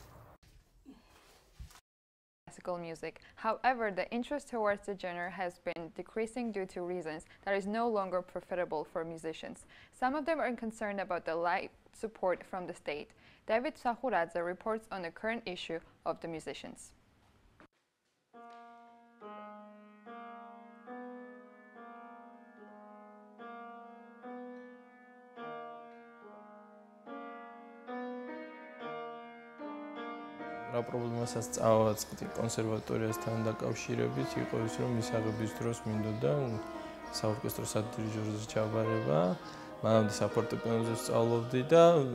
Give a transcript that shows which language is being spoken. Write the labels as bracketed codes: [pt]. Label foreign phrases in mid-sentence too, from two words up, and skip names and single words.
[en] Classical music. However, the interest towards the genre has been decreasing due to reasons that is no longer profitable for musicians. Some of them are concerned about the lack of support from the state. David Sahuradze reports on the current issue of the musicians. [ka] რა პრობლემასაც წავაწყდი კონსერვატორიასთან დაკავშირებით იყო ის, რომ მის აღების დროს მინდოდა საორკესტრო სადირიჟორზე ჩაბარება, მანამდე საფორტეპიანოზე სწავლობდი და